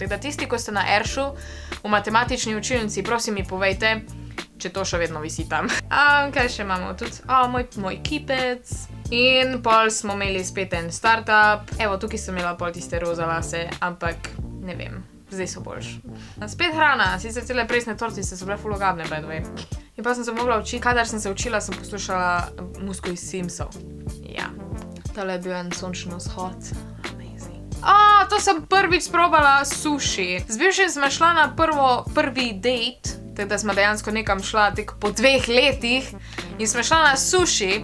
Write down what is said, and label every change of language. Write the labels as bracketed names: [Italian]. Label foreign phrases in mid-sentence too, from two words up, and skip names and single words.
[Slovenian] Tako da tisti, ko ste na Eršu v matematični učilnici, prosim mi povejte, če to še vedno visi tam. Kaj še imamo tudi? Moj kipec. In pol smo imeli spet en startup. Evo, tukaj sem imela pol tiste roza lase, ampak ne vem, zdaj so boljš. Spet hrana, sicer cele presne tortice so bile full ogabne, [English] by the way. [Slovenian] In pa sem se mogla učiti, kadar sem se učila, sem poslušala muziko iz Simsov. Ja, tole je bil en sončen vzhod. Amazing. To sem prvič sprobala sushi. Z bivšim smo šla na prvi date, tako da smo dejansko nekam šla tek po 2 letih in smo šla na sushi.